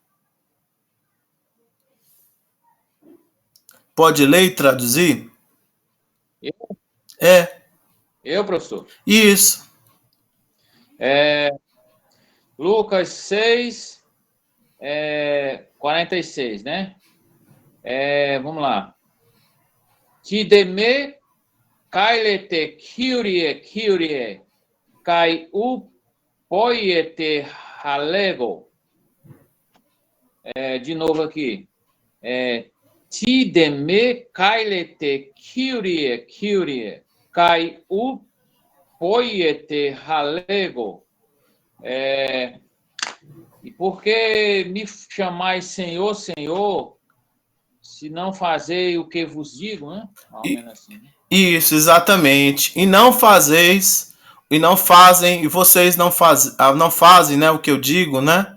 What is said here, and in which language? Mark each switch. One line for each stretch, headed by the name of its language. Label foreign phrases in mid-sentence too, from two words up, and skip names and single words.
Portuguese: Pode ler e traduzir? Eu, professor? Isso. Lucas 6, 46, né? Vamos lá.
Greek: Τί δέ με καλεῖτε κύριε καὶ ποιεῖτε ἃ λέγω.
Portuguese: De novo aqui.
Greek: Τί δέ με καλεῖτε κύριε καὶ ποιεῖτε ἃ λέγω.
Portuguese: E por que me chamais Senhor, Senhor, se não fazei o que vos digo, né? Mais ou menos assim, né? Isso, exatamente. E não fazeis, e não fazem, e vocês não fazem, né, o que eu digo, né?